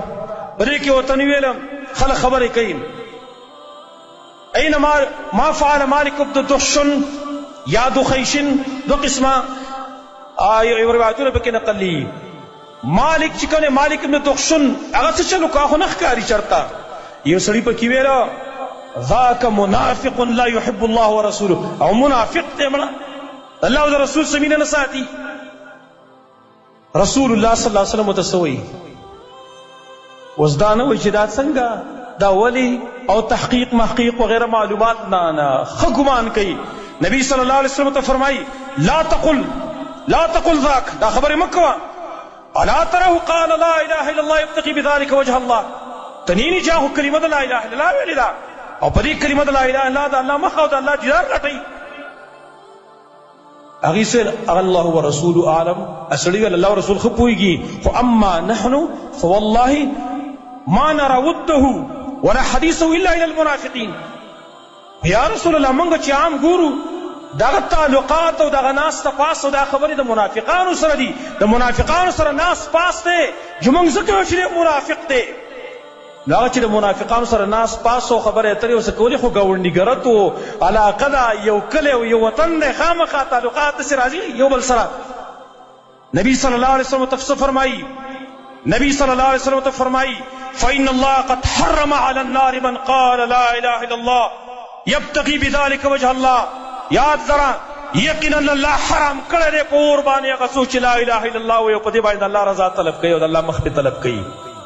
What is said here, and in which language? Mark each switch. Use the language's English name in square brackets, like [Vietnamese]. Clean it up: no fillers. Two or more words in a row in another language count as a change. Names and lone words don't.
[Pashto] په دې کې ورته ویلم خلک خبرې کوي. [Arabic] اینما ما فعل [Pashto] مالک بن دحشن یا دخیشن، دو قسمه یو روایتونه پکې نقل دي. مالک چې کوم مالک ابن دحشن هغه څه چلو کا خو نه ښکاري چرته. یو سړي پکې ویله [Arabic] ذاک منافق لا يحب الله ورسوله، [Pashto] او منافق دی مړه الله او رسول سمینه نه ساتي. رسول الله [Arabic] صلی الله علیه وسلم [Pashto] ورته څه وایي؟ اوس دا نه وایي چې دا څنګه دا ولی او تحقیق محقیق وغیرہ معلومات نه ښه ګمان کوي. نبی [Arabic] صلی الله علیه وسلم [Pashto] ته فرمایي [Arabic] لا تقل ذاک، [Pashto] دا خبرې مه کوه. [Arabic] الا تره قال لا اله الا الله يبتغي بذلك وجه الله، [Pashto] تنینی چې هغه کلمه د [Arabic] لا اله الا الله [Pashto] ویلې ده او په دې کلمه د [Arabic] لا اله الا الله [Pashto] د الله مخ او د الله دیدار غټوي. هغې سویل [Arabic] الله ورسوله اعلم، [Pashto] سړي ویل الله رسول ښه پوهېږي، خو [Arabic] اما نحن فوالله ما نرى وده ولا حديثه الا الى المنافقين. [Pashto] یا رسول الله موږ چې عام ګورو دغه تعلقات او دغه ناسته پاس او دا خبرې د منافقانو سره دي، د منافقانو سره ناس پاس دی چې موږ ځکه وایو چې منافق دی. هغه چې د منافقانو سره ناس پاس او خبرې اترې ورسره کولې خو ګاونډیګرت و علاقه ده، یو کلی او یو وطن دی، خامخا تعلقات داسې راځي یو بل سره. نبی [Arabic] صلی الله علیه وسلم [Pashto] ته فرمایي، نبی [Arabic] صلی الله علیه وسلم [Pashto] ته فرمایي [Arabic] فإن الله قد حرم على النار من قال لا إله إلا الله يبتغي بذلك وجه الله. [Pashto] یاد ذرا یقینا الله حرام کړی دی په اور باندې هغه څوک چې [Arabic] لا اله الا الله [Pashto] وایي او په دې باندې د الله رضا طلب کوي او د الله مخ پې طلب کوي.